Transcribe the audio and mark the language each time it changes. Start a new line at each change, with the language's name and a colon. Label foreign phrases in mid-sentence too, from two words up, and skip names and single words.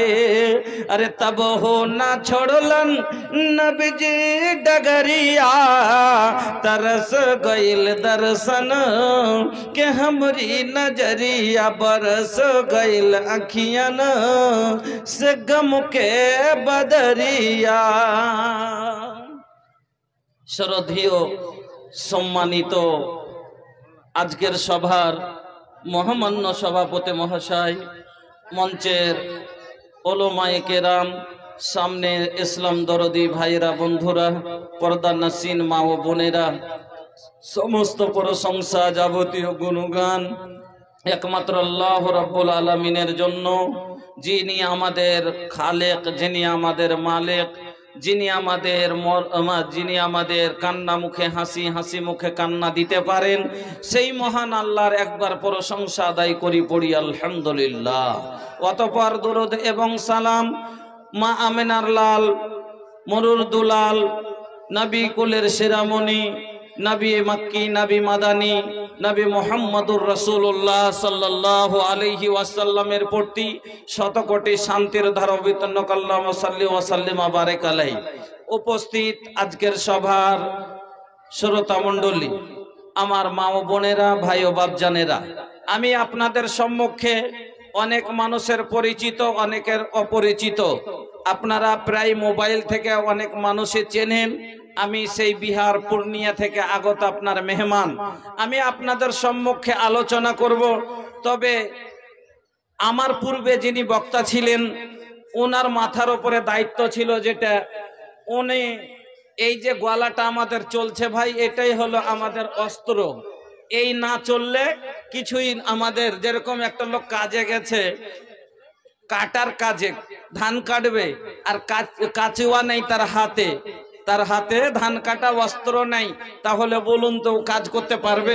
Bhojpuri: अरे तब हो ना छोड़लन नबीजी डगरिया तरस गईल दर्शन के हमरी नजरिया बरस गईल अखियन से गम के बदरिया।
Bangla: শ্রদ্ধেয় সম্মানিত আজকের সভার মহামান্য সভাপতি মহাশয়, মঞ্চের ওলামায়ে কেরাম, সামনে ইসলাম দরদী ভাইরা বন্ধুরা, পর্দা নসীন মা ও বোনেরা, সমস্ত প্রশংসা যাবতীয় গুণগান একমাত্র
Arabic: الله رب العالمين
Bangla: জন্য, যিনি আমাদের খালেক, যিনি আমাদের মালিক, যিনি আমাদের কান্না মুখে হাসি, হাসি মুখে কান্না দিতে পারেন, সেই মহান আল্লাহর একবার প্রশংসা আদায় করি পড়ি আলহামদুলিল্লাহ। অতঃপর দুরূদ এবং সালাম মা আমিনার লাল মরুর দুলাল নবী কুলের শিরোমণি নবী মক্কী নবী মাদানী নবী
Arabic: محمد رسول الله صلى الله عليه وسلم
Bangla: প্রতি শতকোটি শান্তির ধারা অবিতন্ন কল্লাম
Arabic: صل وسلم بارك عليه.
Bangla: উপস্থিত আজকের সভার শ্রোতা মণ্ডলী, আমার মা ও বোনেরা, ভাই ও বাপজানেরা, আমি আপনাদের সম্মুখে অনেক মানুষের পরিচিত অনেকের অপরিচিত, আপনারা প্রায় মোবাইল থেকে অনেক মানুষে চেনেন। আমি সেই বিহার পূর্ণিয়া থেকে আগত আপনার মেহমান। আমি আপনাদের সম্মুখে আলোচনা করব, তবে আমার পূর্বে যিনি বক্তা ছিলেন ওনার মাথার উপরে দায়িত্ব ছিলো যেটা উনি এই যে গলাটা আমাদের চলছে ভাই, এটাই হলো আমাদের অস্ত্র। এই না চললে কিছুই আমাদের, যেরকম একটা লোক কাজে গেছে কাটার কাজে, ধান কাটবে আর কাচুয়া নেই তার হাতে ধান কাটা অস্ত্র নাই, তাহলে বলুন তো কাজ করতে পারবে?